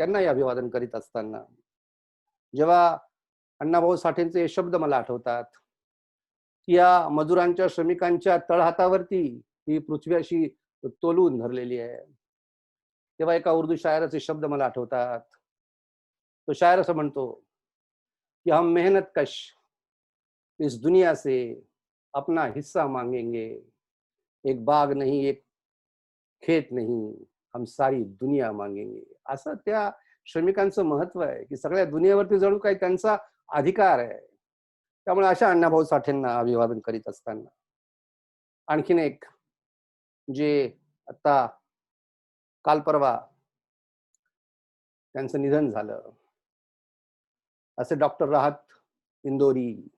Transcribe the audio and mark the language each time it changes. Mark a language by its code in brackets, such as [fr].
[mr] त्यांनाही अभिवादन करीत असताना जेव्हा अण्णाभाऊ साठेंचे शब्द मला आठवतात की या मजुरांच्या, श्रमिकांच्या तळहातावरती ही पृथ्वी अशी तोलून धरलेली आहे, तेव्हा एका उर्दू शायराचे शब्द मला आठवतात. तो शायर असं म्हणतो कि [hi] हम मेहनत कश इस दुनिया से अपना हिस्सा मांगेंगे, एक बाग नहीं, एक खेत नहीं, हम सारी दुनिया मांगेंगे. [mr] असं त्या श्रमिकांचं महत्व आहे की सगळ्या दुनियेवरती जणू काही त्यांचा अधिकार आहे. त्यामुळे अशा अण्णाभाऊ साठेंना अभिवादन करीत असताना आणखीन एक जे आता काल परवा त्यांचं निधन झालं, असे डॉक्टर राहत इंदोरी.